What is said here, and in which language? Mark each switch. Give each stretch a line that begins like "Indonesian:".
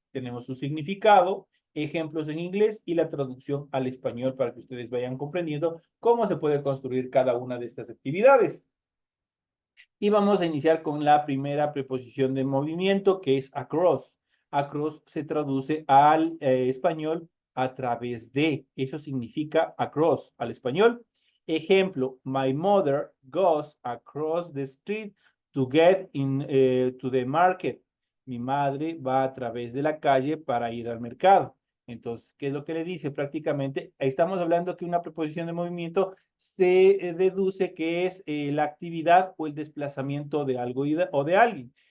Spanish: Tenemos su significado, ejemplos en inglés y la traducción al español para que ustedes vayan comprendiendo cómo se puede construir cada una de estas actividades. Y vamos a iniciar con la primera preposición de movimiento que es across. Across se traduce al español a través de. Eso significa across al español.
English: Ejemplo, my mother goes across the street to get to the market.
Spanish: Mi madre va a través de la calle para ir al mercado. Entonces, ¿qué es lo que le dice? Prácticamente, estamos hablando que una preposición de movimiento se deduce que es la actividad o el desplazamiento de algo o de alguien.